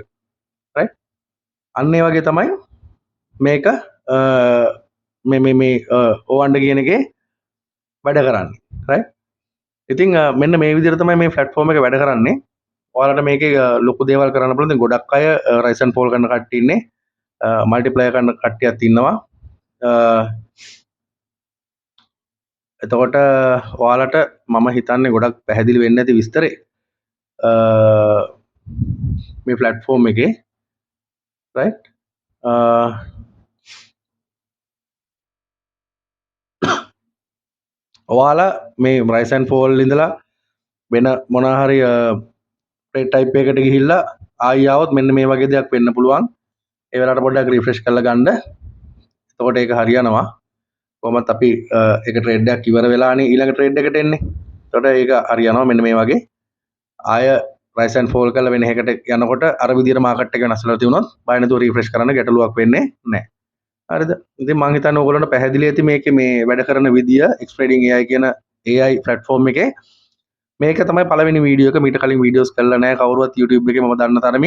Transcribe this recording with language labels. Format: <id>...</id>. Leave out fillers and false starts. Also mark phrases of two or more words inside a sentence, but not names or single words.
<si>right අන්න ඒ වගේ තමයි මේක මේ O1 කියන එකේ වැඩ කරන්නේ. right ඉතින් මෙන්න මේ විදිහට තමයි මේ platform එක වැඩ කරන්නේ. ඔයාලට මේකේ ලොකු දේවල් කරන්න පුළුවන්. දැන් ගොඩක් අය</si> <en>rise and fall</en> <si>කරන කට්ටිය ඉන්නේ. multiplier කරන කට්ටියත් ඉන්නවා. එතකොට ඔයාලට මම හිතන්නේ ගොඩක් පැහැදිලි වෙන්නේ නැති විස්තරේ මේ platform එකේ. right ඔයාලා මේ</si> <en>rise and fall</en> <si>ඉඳලා වෙන මොනවා හරි</si> <en>trade type</en> <si>එකකට ගිහිල්ලා ආයි ආවොත් මෙන්න මේ වගේ දෙයක් වෙන්න පුළුවන්. ඒ වෙලාවට පොඩ්ඩක් refresh කරලා ගන්න. එතකොට ඒක හරියනවා. කොහොමත් අපි එක trade එකක් ඉවර වෙලානේ ඊළඟ trade එකට එන්නේ. එතකොට ඒක හරියනවා මෙන්න මේ වගේ. ආය</si> <en>rise and fall</en> <si>කරලා වෙන එකකට යනකොට අර විදියට market එක වෙනස් වෙලා තියුණොත් බය නැතුව refresh කරන්න ගැටලුවක් වෙන්නේ නැහැ. හරිද? ඉතින් මම හිතන්නේ ඕගොල්ලන්ට පැහැදිලි ඇති මේකේ මේ වැඩ කරන විදිය X Trading AI කියන AI platform එකේ මේක තමයි පළවෙනි වීඩියෝ එක. මීට කලින් වීඩියෝස් කරලා නැහැ කවුරුවත් YouTube එකේ මම දන්න තරමින්.</si>